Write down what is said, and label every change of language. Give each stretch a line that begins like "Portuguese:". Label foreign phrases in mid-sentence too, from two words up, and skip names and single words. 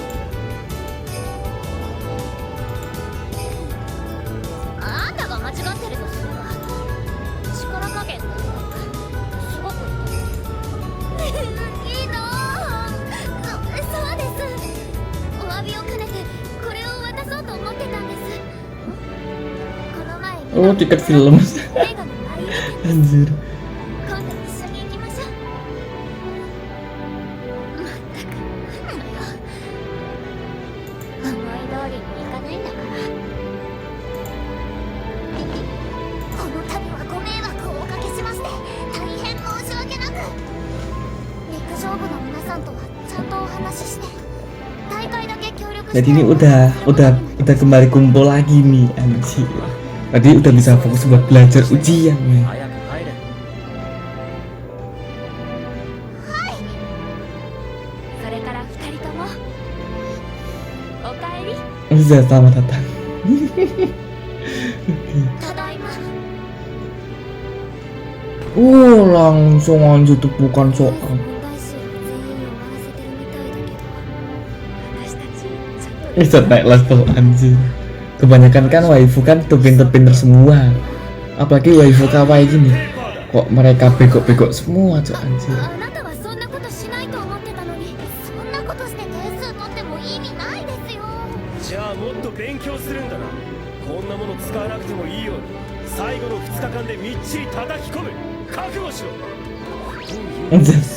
Japanese: あんたが間違ってるとすれば、力加減だよ。すごくいいの？そうです。お詫びを兼ねてこれを渡そうと思ってたんです。この前
Indonesian: Oh, tiket film.
Japanese: 映画の内容です。
Indonesian: Anjir.
Japanese: 今度一緒に行きましょう。まったくなんだよ。思い通りにいかないんだから。この度はご迷惑をおかけしまして大変申し訳なく。陸上部の皆さんとはちゃんとお話しして、大会だけ協力して。
Indonesian: Jadi ini udah kembali kumpul lagi nih anjir. Tadi udah bisa fokus buat belajar ujian men.
Japanese: 早く帰れ。それから二人ともおかえり
Indonesian: Bisa selamat datang.
Japanese: ただいま。
Indonesian: Langsung aja tepukan soal.
Japanese: 問題集を全員終わらせてるみたいだけど、私たちちゃんと
Indonesian: Izzat naik level anjir. Kebanyakan kan waifu kan tuh pinter-pinter semua. Apalagi waifu kawaii gini. Kok mereka bego-bego semua tuh anjir.
Japanese: あなたはそんなことしないと思ってたのに、そんなことして点数取っても意味ないですよ。じゃあもっと勉強するんだな。こんなもの使わなくてもいいように最後の2日間でみっちり叩き込む。覚悟しろ。
Indonesian: Anjir.